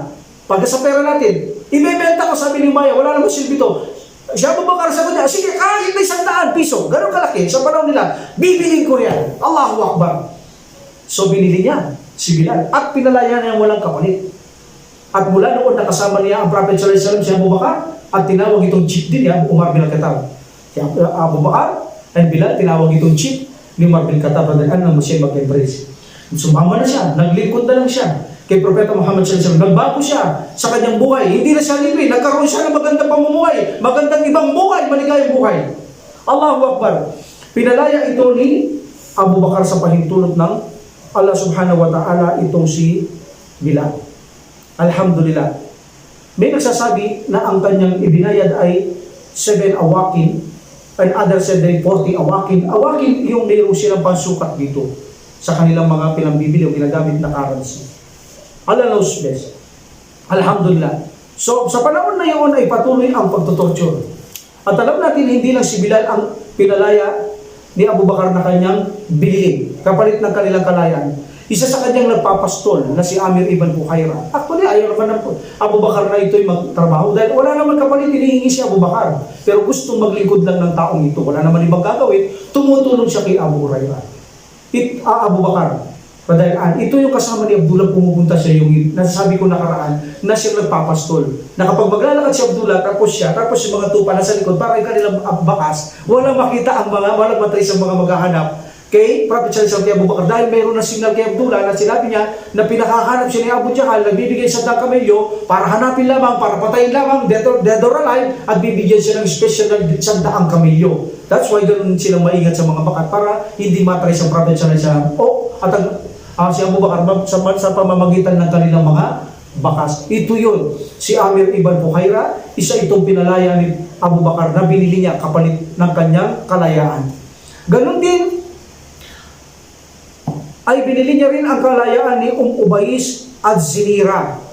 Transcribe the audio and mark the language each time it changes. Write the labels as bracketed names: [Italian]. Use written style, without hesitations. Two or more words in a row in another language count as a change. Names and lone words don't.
[Filipino] Pagka sa pera natin, ibebenta ko, sabi ni Maya, wala namang silbi ito. Siya Abu Bakar sabi niya, "Sige, kahit may 100 piso, ganun kalaki, sa panahon nila, bibilin ko yan." [Arabic] الله أكبر. [Filipino] So binili niya si Bilal at pinalaya niya walang kapalit. At mula noon nakasama niya ang Prophet [Arabic] صلى الله عليه وسلم [Filipino] si Abu Bakar at tinawag itong chief din niya, Umar bin Khattab. Si Abu Bakar and Bilal, tinawag itong chief ni Umar bin Khattab na mo siya mag-embrace. Sumama na siya, naglingkod na lang siya kay Propeta Muhammad [Arabic] صلى الله عليه وسلم. [Filipino] Nagbago siya sa kanyang buhay. Hindi na siya libre, nagkaroon siya ng magandang pamumuhay, magandang ibang buhay, maligayang buhay. [Arabic] الله أكبر. [Filipino] Pinalaya ito ni Abu Bakar sa pahintulot ng Allah [Arabic] سبحانه وتعالى [Filipino] itong si Bilal. [Arabic] Alhamdulillah. [Filipino] May nagsasabi na ang kanyang ibinayad ay 7 awakin, [English] and others said [Filipino] ay 40 awakin. Awakin yung mayroon silang pansukat dito sa kanilang mga pinambibili o ginagamit na currency. [English] Allah knows best. Alhamdulillah. [Filipino] So, sa panahon na yun ay patuloy ang pagtutorture. At alam natin, hindi lang si Bilal ang pinalaya ni Abu Bakar na kanyang bilhin, kapalit ng kanilang kalayaan. Isa sa kanyang nagpapastol na si Amir ibn Fuhaira. Actually, ayaw naman ng Abu Bakar na ito'y magtrabaho dahil wala naman kapalit, hinihingi si Abu Bakar. Pero gustong maglingkod lang ng taong ito. Wala naman ibang gagawin. Tumutulong siya kay Abu Hurairah. Abu Bakar. Dahil ito yung kasama ni Abdullah, pumupunta siya yung nasasabi ko nakaraan na siya nagpapastol. Na kapag maglalakad si Abdullah, tapos yung mga tupa nasa likod, para yung kanilang bakas, walang makita walang matrace ang mga maghahanap kay Prophet [Arabic] صلى الله عليه وسلم [Filipino] dahil mayroon na signal kay Abdullah na sinabi niya na pinakahanap siya ni Abu Jahal, nagbibigay sa kamelyo para hanapin lamang, para patayin lamang, [English] dead or alive, [Filipino] at bibigyan siya ng special na 100 kamelyo. [English] That's why [Filipino] ganun silang maingat sa mga bakat para hindi matrace ang Prophet [Arabic] صلى الله عليه وسلم. [Filipino] Si Abu Bakar sa pamamagitan ng kanilang mga bakas. Ito yun. Si Amir ibn Fuhaira, isa itong pinalaya ni Abu Bakar na binili niya kapalit ng kanyang kalayaan. Ganon din, ay binili niya rin ang kalayaan ni Ubais at Zinira.